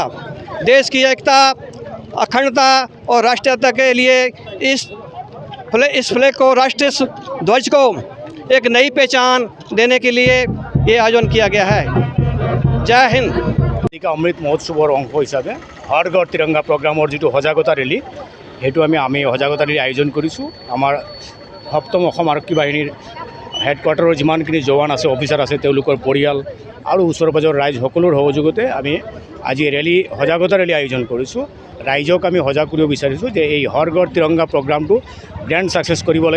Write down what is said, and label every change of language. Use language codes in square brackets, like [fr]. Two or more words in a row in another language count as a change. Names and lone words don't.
[hi] देश की एकता, अखंडता और राष्ट्रीयता के लिए इस फ्लैग को, राष्ट्रीय ध्वज को एक नई पहचान देने के लिए ये आयोजन किया गया है। जय हिंद। [as] অমৃত মহোৎসৱৰ অংশ হিচাপে হৰ ঘৰ তিৰংগা প্ৰগ্ৰামৰ যি সজাগতা ৰেলী সেইটো আমি সজাগতা ৰেলী আয়োজন কৰিছোঁ। আমাৰ 7ম অসম আৰক্ষী বাহিনীৰ হেডকোৱাৰ্টাৰৰ যিমানখিনি জৱান আছে, অফিচাৰ আছে, তেওঁলোকৰ পৰিয়াল আৰু ওচৰ পাজৰৰ ৰাইজ সকলোৰ সহযোগতে আমি আজি সজাগতা ৰেলী আয়োজন কৰিছোঁ। ৰাইজক আমি সজাগ কৰিব বিচাৰিছোঁ যে এই হৰ ঘৰ তিৰংগা প্ৰগ্ৰামটো [en] grand success [as] কৰিব লাগে।